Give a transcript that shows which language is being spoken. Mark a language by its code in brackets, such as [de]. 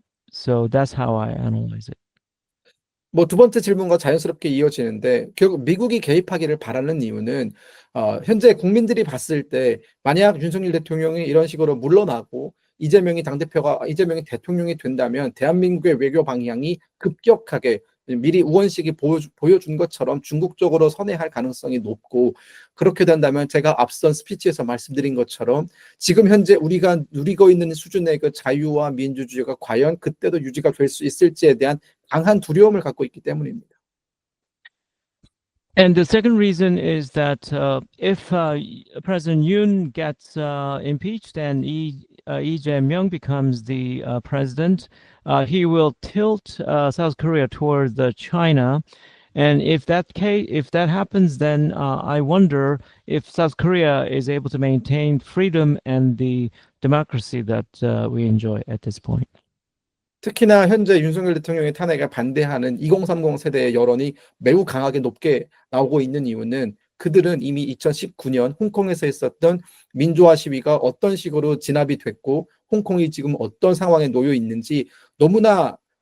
[en] So that's how I analyze it. [ko] 뭐 두 번째 질문과 자연스럽게 이어지는데 결국 미국이 개입하기를 바라는 이유는 현재 국민들이 봤을 때 만약 윤석열 대통령이 이런 식으로 물러나고 이재명이 대통령이 된다면 대한민국의 외교 방향이 급격하게 미리 우원식이 보여준 것처럼 중국 쪽으로 선회할 가능성이 높고 그렇게 된다면 제가 앞선 스피치에서 말씀드린 것처럼 지금 현재 우리가 누리고 있는 수준의 그 자유와 민주주의가 과연 그때도 유지가 될 수 있을지에 대한 강한 두려움을 갖고 있기 때문입니다. [en] And the second reason is that if President Yoon gets impeached and Lee Jae-myung becomes the president, he will tilt South Korea toward China. And if that happens, then I wonder if South Korea is able to maintain freedom and the democracy that we enjoy at this point. [ko] 특히나 현재 윤석열 대통령의 탄핵에 반대하는 2030 세대의 여론이 매우 강하게 높게 나오고 있는 이유는 그들은 이미 2019년 홍콩에서 있었던 민주화 시위가 어떤 식으로 진압이 됐고 홍콩이 지금 어떤 상황에 놓여 있는지 너무나